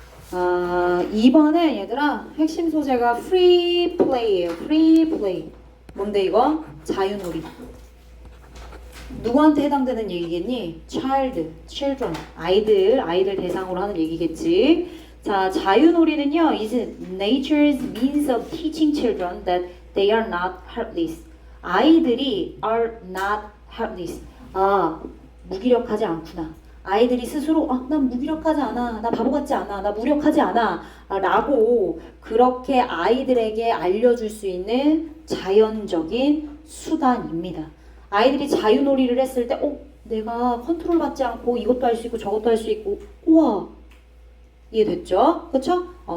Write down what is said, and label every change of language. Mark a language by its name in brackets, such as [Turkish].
[Korean] 2번은 얘들아 핵심 소재가 free play예요. free play. 뭔데 이거? 자유놀이. 누구한테 해당되는 얘기겠니? children, 아이들 대상으로 하는 얘기겠지. 자, 자유놀이는요, [English] is nature's means of teaching children that they are not helpless. [Korean] 아이들이 [English] are not helpless. [Korean] 무기력하지 않구나. 아이들이 스스로 난 무기력하지 않아, 나 바보 같지 않아, 나 무력하지 않아 라고 그렇게 아이들에게 알려줄 수 있는 자연적인 수단입니다. 아이들이 자유놀이를 했을 때 내가 컨트롤 받지 않고 이것도 할 수 있고 저것도 할 수 있고 우와 이해됐죠? 그쵸?